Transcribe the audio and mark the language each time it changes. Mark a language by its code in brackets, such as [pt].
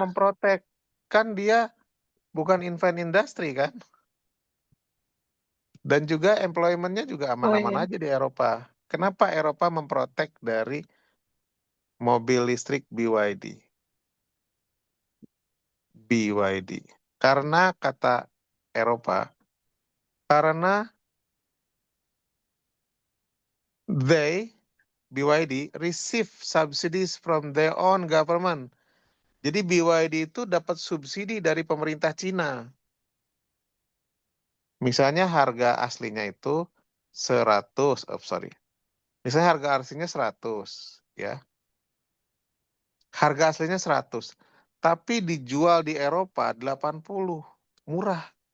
[id] memprotek? Kan dia bukan invent industri kan? Dan juga employment-nya juga Oh aman-aman iya. aja di Eropa. Kenapa Eropa memprotek dari mobil listrik BYD? BYD. Karena kata Eropa, karena [en] they, BYD, receive subsidies from their own government. [id] Jadi BYD itu dapat subsidi dari pemerintah Cina. Misalnya harga aslinya itu 100, [en] oh sorry. [id] Misalnya harga aslinya 100, ya. Harga aslinya 100, tapi dijual di Eropa 80. Murah.